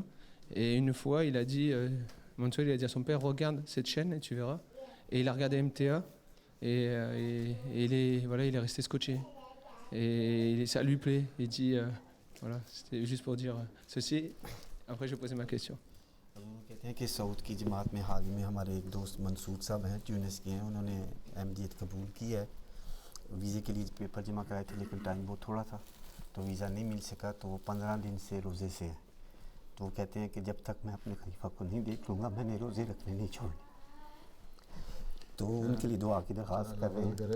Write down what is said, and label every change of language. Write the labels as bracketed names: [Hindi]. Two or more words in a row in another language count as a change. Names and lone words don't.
[French] Et une fois, il a dit, Mansour, il a dit à son père, regarde cette chaîne et tu verras. Et il a regardé MTA et il est resté scotché. Et ça lui plaît. Il dit, voilà, c'était juste pour dire ceci. Après, je vais poser ma question. [Urdu] کہتے ہیں کہ ساؤتھ کی جماعت میں حال ہی میں ہمارے ایک دوست منصور صاحب ہیں تیونس کے ہیں انہوں نے احمدیت قبول کی ہے ویزے کے لیے پیپر جمع کرائے تھے لیکن ٹائم بہت تھوڑا تھا تو ویزا نہیں مل سکا تو وہ 15 دن سے روزے سے ہیں تو وہ کہتے ہیں کہ جب تک میں اپنے خلیفہ کو نہیں دیکھ لوں گا میں نے روزے رکھنے نہیں چھوڑنے تو ان کے لیے دعا کی درخواست کر رہے ہیں.